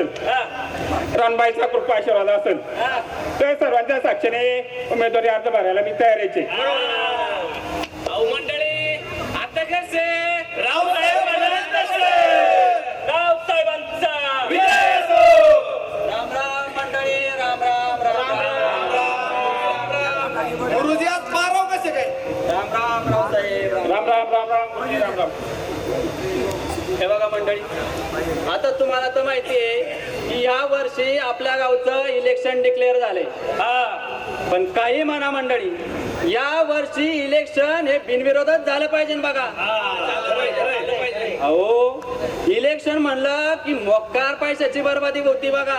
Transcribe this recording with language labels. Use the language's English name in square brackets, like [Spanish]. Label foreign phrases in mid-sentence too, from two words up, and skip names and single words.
[Marathi] हा, रानबाईचा कृपा आशीर्वाद असेल हा. तर सर्वांच्या साक्षीने उमेदवारी अर्ज भरायला मी तयारीचे. अहो मंडळी, आता कसे रावसाहेब म्हणाले तसे. रावसाहेबांचा विजय असो. राम राम मंडळी, राम राम राम राम गुरुजी आज माराव कसे काय? राम राम रावसाहेब राम. राम राम राम राम गुरुजी, राम राम. हे बघा मंडळी, आता तुम्हाला तर माहिती आहे की या वर्षी आपल्या गावचं इलेक्शन डिक्लेअर झालंय. पण काही म्हणा मंडळी, या वर्षी इलेक्शन हे बिनविरोधात झालं पाहिजे बघा. अहो, इलेक्शन म्हणलं की मोक्कार पैशाची बरबादी होती बघा.